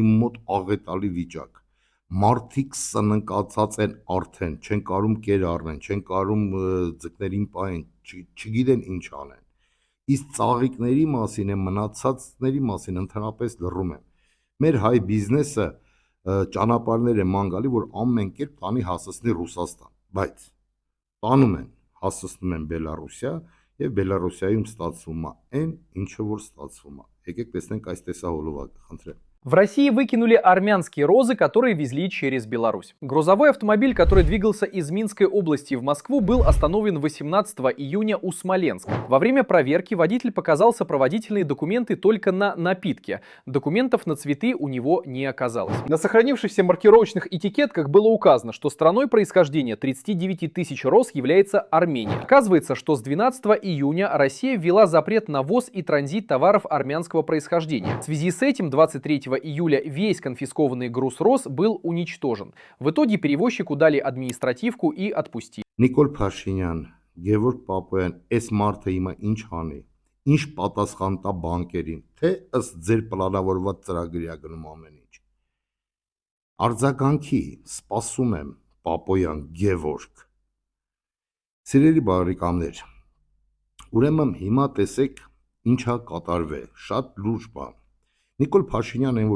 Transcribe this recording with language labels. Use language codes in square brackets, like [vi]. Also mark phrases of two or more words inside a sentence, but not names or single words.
[hy] մոտ աղետալի վիճակ։ Մարդիկ սննկացած են արդեն, չեն կարում կեր առնեն, չեն կարում ձկներին պահեն, չգիտեն ինչ անեն։ Իսկ ծաղիկների մասին է, մնացածների մասին ընդհանրապես լռում են։ Մեր հայ բիզնեսը ճանապարհներ է ման գալի, որ ամեն կերպ տանի հասցնի Ռուսաստան, բայց տանում են, հասցնում են Բելարուսիա եւ Բելարուսիայում ստացվում է այն, ինչը որ ստացվում է։ Եկեք տեսնենք այս տեսահոլովակը, խնդրեմ։ [ru] В России выкинули армянские розы, которые везли через Беларусь. Грузовой автомобиль, который двигался из Минской области в Москву, был остановлен 18 июня у Смоленска. Во время проверки водитель показал сопроводительные документы только на напитки. Документов на цветы у него не оказалось. На сохранившихся маркировочных этикетках было указано, что страной происхождения 39 тысяч роз является Армения. Оказывается, что с 12 июня Россия ввела запрет на ввоз и транзит товаров армянского происхождения. В связи с этим 23 июля весь конфискованный груз роз был уничтожен. В итоге перевозчику дали административку и отпустили. [hy] Նիկոլ Փաշինյան, Գևորգ Պապոյան, այս մարդը հիմա ինչ անի, ինչ պատասխան տա բանկերին, թե ըստ ձեր պլանավորված ծրագրի է գնում ամեն ինչ։ Արձագանքի սպասում եմ Պապոյան, Գևորգ։ Սիրելի բարեկամներ, ուրեմն հիմա տեսեք ինչա կատարվել, շատ լուրջ բան։ Նիկոլ Փաշինյանն այն որ